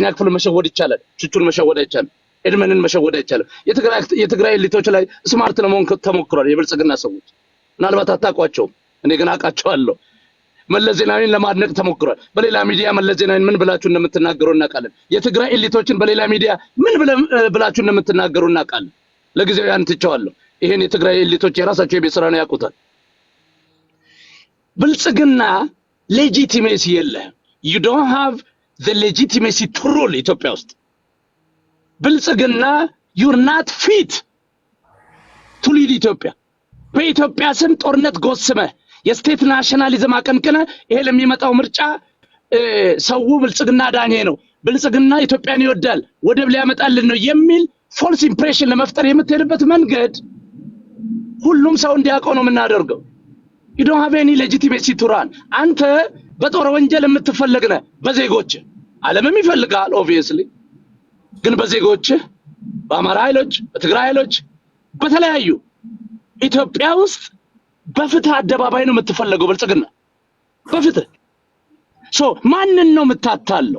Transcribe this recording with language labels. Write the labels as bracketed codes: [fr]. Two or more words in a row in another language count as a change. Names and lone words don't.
[am] ክፍል መሸወድ ይቻላል። ቹቹን መሸወድ አይቻልም። ኤድመንን መሸወድ አይቻልም። የትግራይ ኤሊቶች ላይ ስማርት ለመሆን ተሞክሯል። የብልጽግና ሰዎች ምናልባት አታውቋቸውም፣ እኔ ግን አውቃቸዋለሁ። መለስ ዜናዊን ለማድነቅ ተሞክሯል። በሌላ ሚዲያ መለስ ዜናዊን ምን ብላችሁ እንደምትናገሩ እናውቃለን። የትግራይ ኤሊቶችን በሌላ ሚዲያ ምን ብላችሁ እንደምትናገሩ እናውቃለን። ለጊዜው ያን ትቼዋለሁ። ይሄን የትግራይ ኤሊቶች የራሳቸው የቤት ስራ ነው ያውቁታል። ብልጽግና ሌጂቲሜሲ የለህም። [en] you don't have the legitimacy to rule [am] ኢትዮጵያ ውስጥ። ብልጽግና [en] you're not fit to lead [am] ኢትዮጵያ። በኢትዮጵያ ስም ጦርነት ጎስመህ የስቴት ናሽናሊዝም አቀንቅነ ይሄ ለሚመጣው ምርጫ ሰው ብልጽግና ዳኜ ነው፣ ብልጽግና ኢትዮጵያን ይወዳል፣ ወደብ ሊያመጣልን ነው የሚል [en] false impression [am] ለመፍጠር የምትሄድበት መንገድ ሁሉም ሰው እንዲያውቀው ነው የምናደርገው። [en] you don't have any legitimacy to run። [am] አንተ በጦር ወንጀል የምትፈልግ ነህ በዜጎች ዓለምም ይፈልጋል obviously፣ ግን በዜጎች በአማራ ኃይሎች በትግራይ ኃይሎች በተለያዩ ኢትዮጵያ ውስጥ በፍትህ አደባባይ ነው የምትፈልገው ብልጽግና በፍትህ። ማንን ነው የምታታለው?